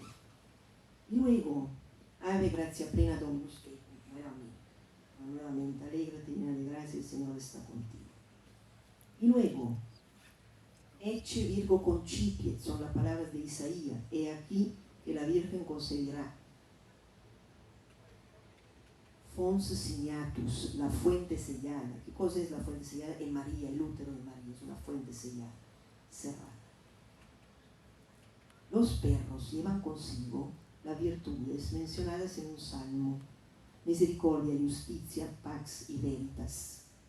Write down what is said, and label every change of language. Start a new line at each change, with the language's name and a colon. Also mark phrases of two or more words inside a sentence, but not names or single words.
Spanish: Y luego,
Latin: Ave gracia plena Dominus,
Spanish: que nuevamente, alégrate llena de gracia, el Señor está contigo. Y luego,
Latin: Ecce Virgo Concipiet,
Spanish: son las palabras de Isaías: he aquí que la Virgen concebirá.
Latin: Fons signatus,
Spanish: la fuente sellada. ¿Qué cosa es la fuente sellada? En María, el útero de María es una fuente sellada, cerrada. Los perros llevan consigo las virtudes mencionadas en un salmo: misericordia, justicia, pax y veritas.